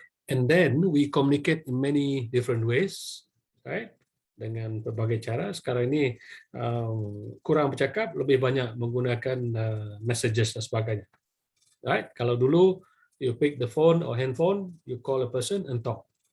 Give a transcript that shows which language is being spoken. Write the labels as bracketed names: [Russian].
[English] And then we communicate in many different ways, right? [Malay] Dengan berbagai cara. Sekarang ini kurang bercakap, lebih banyak menggunakan messages dan sebagainya. [English] Right? [Malay] Kalau dulu [English] you pick the phone or handphone, you call a person and talk.